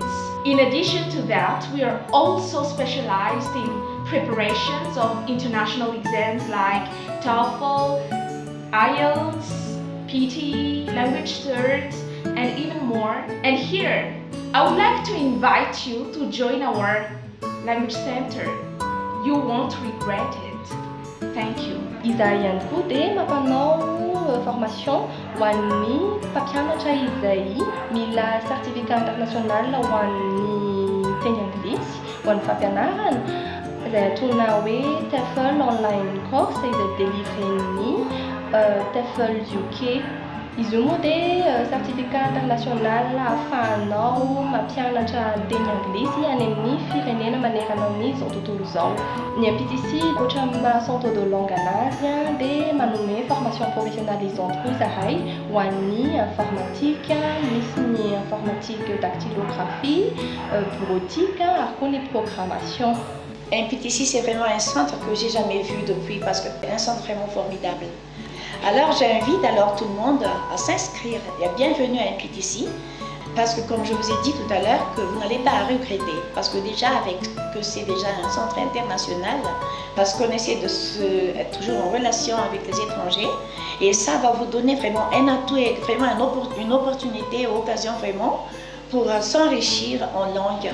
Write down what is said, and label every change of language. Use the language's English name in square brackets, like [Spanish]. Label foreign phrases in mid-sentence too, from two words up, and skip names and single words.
[English] In addition to that, we are also specialized in preparations of international exams like TOEFL, IELTS, PT, language cert, and even more. And here, I would like to invite you to join our language center. You won't regret it. Thank you. [Malagasy] Izay ihany koa dia mampanao formation ho an'ny mpampianatra izay mila [French] certificat international [Malagasy] ho an'ny teny anglisy ho an'ny fampianarana izay antsoina hoe [English] TEFL online course [Malagasy] izay délivren'ny TEFL UK. Izy io moa dia [French] certificat international [Malagasy] ahafahanao mampianatra teny anglisy any amin'ny firenena manerana amin'izao tontolo izao. Ny MPTC ohatra mahasanto [French] de langue [Malagasy] anazy dia manome [French] formation professionnalisante [Malagasy] koa izahay ho an'ny informatique, misy ny [French] informatique dactylographie, bureautique [Malagasy] ary koa ny programmation. [French] MPTC, c'est vraiment un centre que j'ai jamais vu depuis parce que c'est un centre vraiment formidable. Alors j'invite alors tout le monde à s'inscrire et à bienvenue à MPTC parce que comme je vous ai dit tout à l'heure que vous n'allez pas regretter parce que déjà que c'est déjà un centre international parce qu'on essaie de être toujours en relation avec les étrangers et ça va vous donner vraiment un atout et vraiment une opportunité, une occasion vraiment pour s'enrichir en langue.